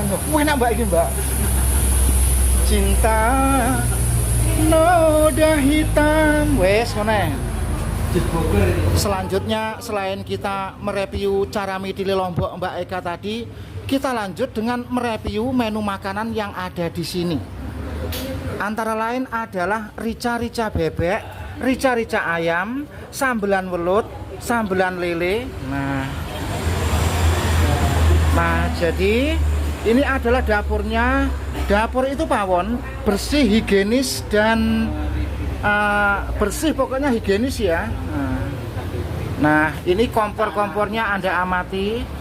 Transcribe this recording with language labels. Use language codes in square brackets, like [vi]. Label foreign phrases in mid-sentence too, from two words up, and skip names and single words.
[id] Wah, enak Mbak ini Mbak. Cinta noda hitam. Wes, mana? Selanjutnya selain kita mereview cara midili Lombok Mbak Eka tadi, kita lanjut dengan mereview menu makanan yang ada di sini. Antara lain adalah rica-rica bebek, rica-rica ayam, sambelan welut, sambelan lele. Nah, jadi ini adalah dapurnya. Dapur itu pawon, bersih, higienis dan bersih, pokoknya higienis ya. Nah, ini kompor-kompornya Anda amati.